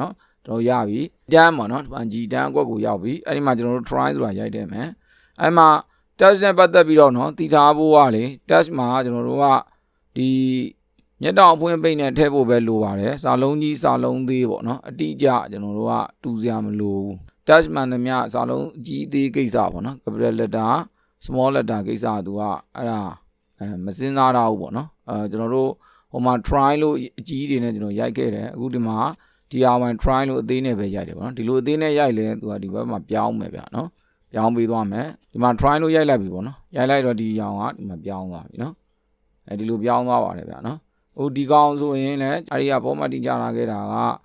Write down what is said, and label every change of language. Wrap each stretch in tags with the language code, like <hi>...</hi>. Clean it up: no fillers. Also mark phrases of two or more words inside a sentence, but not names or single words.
<my>နော်တော့ရပြီတန်းပေါ့နော်ဒီမှာ G တန်းအကွက်ကိုရောက်ပြီအဲ့ဒီမှာကျွန်တော်တို့ try ဆိုတာရိုက်တယ်မယ်အဲ့မှာ test နဲ့ပတ်သက်ပြီးတော့နော်တည်ထားဖို့ကလေ test မှာကျွန်တော်တို့ကဒီမျက်တော င်အဖွင့်ပိတ်နဲ့ထည့်ဖို့ပဲလိုပါတယ်စာလုံးကြီးစာလုံးသေးပေါ့နော်အတိအကျကျွန်တော်တို့ကတူစရာမလိုဘူး test မှန်သမျှစာလုံးအ ကြီးသေးကိစ္စပေါ့နော်</my> <en>capital letter small letter</en> <my>ကိစ္စကသူကအဲ့ဒါမစင်စားတော့ဘူးပေါ့နော်ကျွန်တော်တို့ဟိုမှာ try လို့အကြီးတွေနဲ့ကျွန်တော်ရိုက်ခဲ့တယ်အခုဒီမှာဒီအောင် try လို့အသေးနဲ့ပဲရိုက်တယ်ပေါ့နော်ဒီလိုအသေးနဲ့ရိုက်လဲသူကဒီဘက်မှာပြောင်းမယ်ဗျာနော်ပြောင်းပေးသွားမယ်ဒီမှာ try လို့ရိုက်လိုက်ပြီပေါ့နော်ရိုက်လိုက်တော့ဒီအောင်ကဒီမှာပြောင်းသွားပြီနော်ဒီလိုပြောင်းသွားပါတယ်ဗျာနော်ဟိုဒီကောင်ဆိုရင်လည်းအဲ့ဒီက formatting ကြလာခဲ့တာက</my>